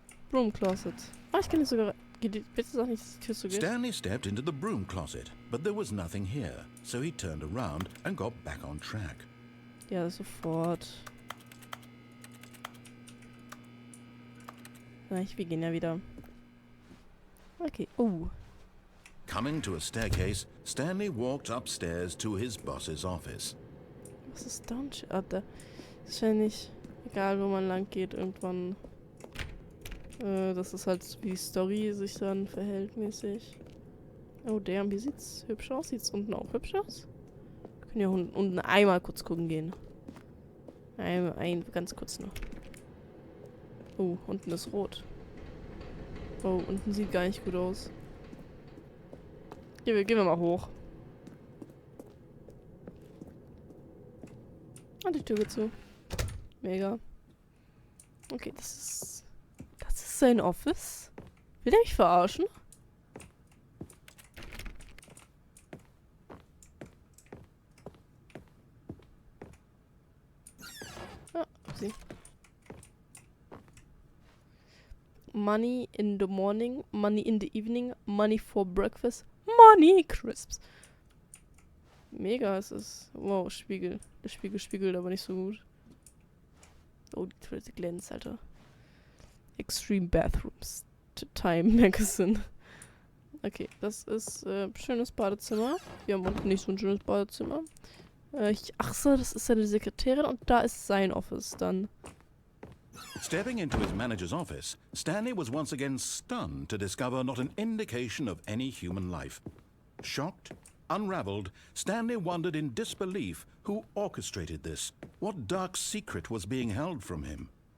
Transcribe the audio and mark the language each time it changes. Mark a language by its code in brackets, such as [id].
[de] Broom Closet. Ich kann nicht sogar. Bitte sag nicht, dass die Tür so geht. [en] Stanley stepped into the broom closet, but there was nothing here, so he turned around and got back on track. [de] Ja, sofort. Wir gehen ja wieder. Okay. [en] Coming to a staircase, Stanley walked upstairs to his boss's office. [de] Was ist da? Da ist wahrscheinlich egal, wo man lang geht, irgendwann. Das ist halt, wie die Story sich dann verhält mäßig. Oh, damn, wie sieht's hübsch aus? Sieht's unten auch hübsch aus? Wir können ja unten einmal kurz gucken gehen. Ganz kurz noch. Oh, unten ist rot. Oh, unten sieht gar nicht gut aus. Gehen wir mal hoch. Und die Tür geht zu. Mega. Okay, das ist sein Office. Will der mich verarschen? Ah, sie. [en] Money in the morning, money in the evening, money for breakfast, money crisps. [de] Mega, es ist. Wow, Spiegel. Der Spiegel spiegelt aber nicht so gut. Oh, die Toilette glänzt, Alter. Extreme Bathrooms. Time Magazine. Okay, das ist schönes Badezimmer. Wir haben unten nicht so ein schönes Badezimmer. Ach so, das ist seine Sekretärin und da ist sein Office dann. [en] Stepping into his manager's office, Stanley was once again stunned to discover not an indication of any human life. Shocked, unraveled, Stanley wondered in disbelief who orchestrated this, what dark secret was being held from him.